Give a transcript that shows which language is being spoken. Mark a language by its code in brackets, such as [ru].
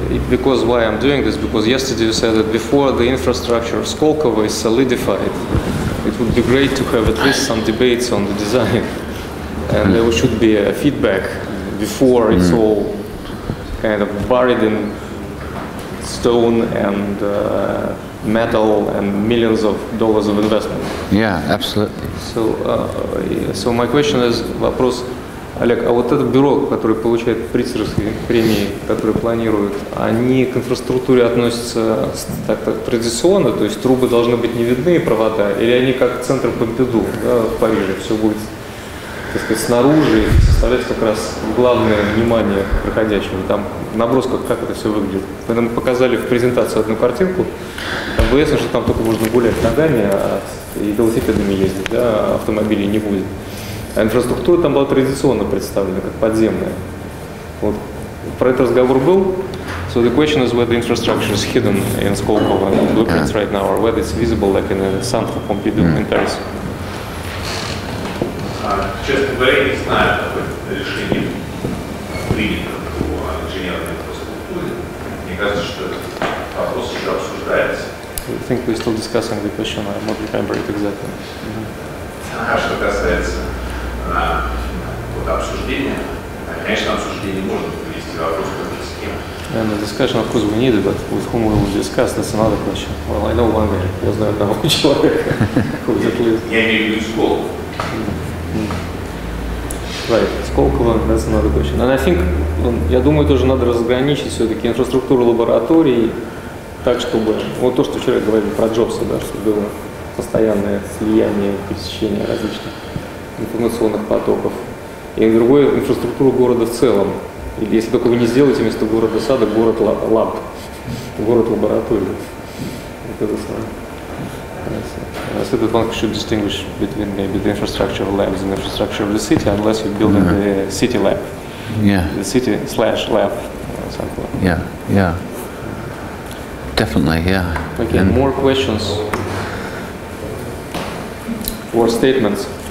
[en] Because why I'm doing this, because yesterday you said that before the infrastructure of Skolkovo is solidified, it would be great to have at least some debates on the design, and there should be a feedback before it's all kind of buried in stone and metal and millions of dollars of investment. Yeah, absolutely. So my question is, [ru] вопрос, Олег, а вот это бюро, которое получает Прицерские премии, которые планируют, они к инфраструктуре относятся так традиционно, то есть трубы должны быть не видны, провода, или они как центр Помпиду, да, в Париже, все будет, так сказать, снаружи, и составлять как раз главное внимание проходящего. Там в набросках как это все выглядит. Вы нам показали в презентации одну картинку, там было ясно, что там только можно гулять ногами и велосипедами ездить, да, автомобилей не будет. А инфраструктура там была традиционно представлена, как подземная. Вот. Про этот разговор был. [en] So the question is whether the infrastructure is hidden in Skolkovo blueprints right now, or whether it's visible like in the Centre Pompidou in Paris. [ru] Честно говоря, не знаю, какое решение принято по инженерной инфраструктуре. Мне кажется, что этот вопрос еще обсуждается. [en] I think we're still discussing the question. I don't remember it exactly. [ru] А что касается обсуждения, конечно, обсуждение можно привести вопрос с кем. [en] And the discussion, of course, we need it, but with whom we will discuss, that's another question. Well, I know one guy, [ru] я знаю одного человека, [en] who is at least. [ru] Я имею в виду Сколково. [en] Right, Сколково, that's another question. And I think, [ru] я думаю, тоже надо разграничить все-таки инфраструктуру лабораторий так, чтобы, вот то, что вчера говорили про Джобса, да, чтобы было постоянное слияние, пересечение различных информационных потоков. И другое, инфраструктуру города в целом. Или если только вы не сделаете вместо города сада город лаб, город лаборатории. Вот это самое. [en] So that one should distinguish between maybe the infrastructure of labs and the infrastructure of the city, unless you build the city lab. Yeah. The city/lab, something like that. Yeah. Definitely, yeah. Okay, and more questions or statements?